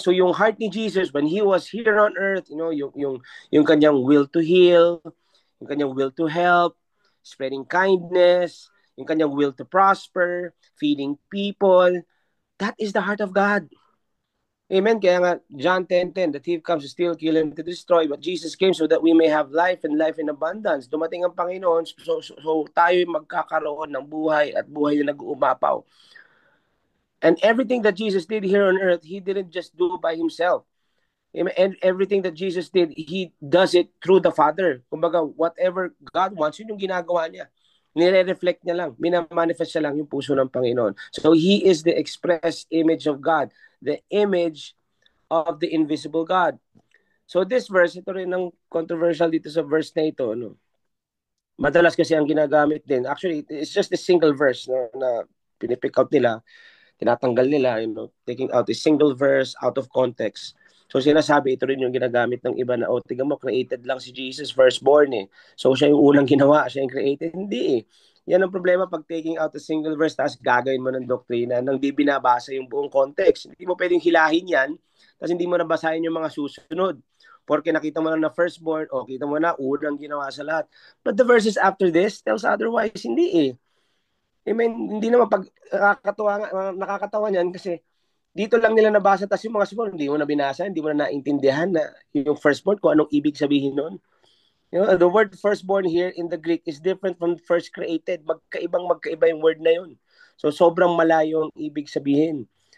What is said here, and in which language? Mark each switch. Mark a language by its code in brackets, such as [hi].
[en] So yung heart ni Jesus when He was here on earth, yung kanyang will to heal, yung kanyang will to help, spreading kindness, yung kanyang will to prosper, feeding people, that is the heart of God. Amen. [tl] Kaya nga, [en] John 10:10, the thief comes to steal, kill, and to destroy, but Jesus came so that we may have life and life in abundance. [tl] Dumating ang Panginoon, so tayo magkakaroon ng buhay at buhay na nag-uumapaw. [en] And everything that Jesus did here on earth, He didn't just do by Himself. And everything that Jesus did, He does it through the Father. [tl] Kumbaga, [en] whatever God wants, [tl] yun yung ginagawa niya. Nire-reflect niya lang, minamanifest niya lang yung puso ng Panginoon. [en] So He is the express image of God, the image of the invisible God. So this verse, [tl] ito rin ang controversial dito sa verse na ito. No? Madalas kasi ang ginagamit din. [en] Actually, it's just a single verse [tl] na pinipick out nila, tinatanggal nila, [en] taking out a single verse out of context. [tl] So sinasabi, ito rin yung ginagamit ng iba na, tingnan mo, created lang si Jesus, firstborn eh. So siya yung unang ginawa, siya yung created. Hindi eh. Yan ang problema pag [en] taking out a single verse, [tl] tapos gagawin mo ng doktrina nang di binabasa yung buong context. Hindi mo pwedeng hilahin yan, tapos hindi mo nabasahin yung mga susunod. Porque nakita mo lang na firstborn, kita mo na, unang ginawa sa lahat. [en] But the verses after this tells otherwise, [tl] hindi eh. [en] Amen. [tl] Hindi naman pag nakakatawa niyan kasi dito lang nila nabasa, tas yung mga sumunod, hindi mo na binasa, hindi mo na naintindihan na yung firstborn kung anong ibig sabihin nun. [en] You know, the word firstborn here in the Greek is different from first created. [tl] Magkaiba yung word na yun. So sobrang malayo ang ibig sabihin.